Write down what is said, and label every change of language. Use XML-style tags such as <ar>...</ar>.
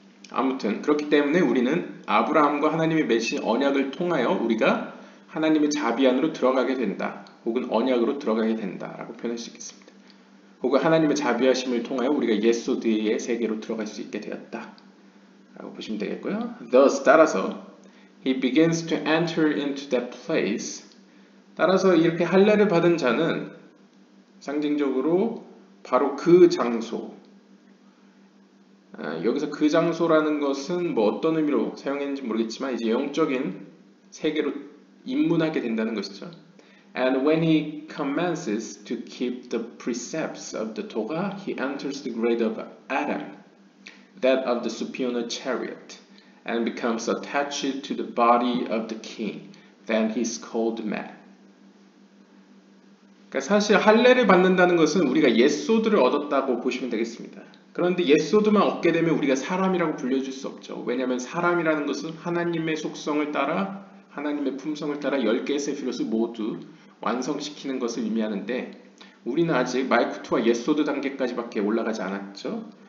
<ko>아무튼 그렇기 때문에 우리는 아브라함과 하나님이 맺으신 언약을 통하여 우리가 하나님의 자비 안으로 들어가게 된다. 혹은 언약으로 들어가게 된다라고 표현할 수 있겠습니다. 혹은 하나님의 자비하심을 통하여 우리가 예소드의 세계로 들어갈 수 있게 되었다. 라고 보시면 되겠고요.</ko> <en>Thus,</en> <ko>따라서</ko> <en>he begins to enter into that place.</en> <ko>따라서 이렇게 할례를 받은 자는 상징적으로 바로 그 장소, 여기서 그 장소라는 것은 뭐 어떤 의미로 사용했는지 모르겠지만 이제 영적인 세계로 입문하게 된다는 것이죠.</ko> <en>And when he commences to keep the precepts of the Torah, he enters the grade of Adam, that of the superior chariot, and becomes attached to the body of the king. Then he is called man.</en> <ko>그러니까 사실 할례를 받는다는 것은 우리가 예소드를 얻었다고 보시면 되겠습니다. 그런데 예소드만 얻게 되면 우리가 사람이라고 불려줄 수 없죠. 왜냐하면 사람이라는 것은 하나님의 속성을 따라 하나님의 품성을 따라 10개의 세피롯을 모두 완성시키는 것을 의미하는데 우리는 아직 말쿠트와 예소드 단계까지밖에 올라가지 않았죠.</ko>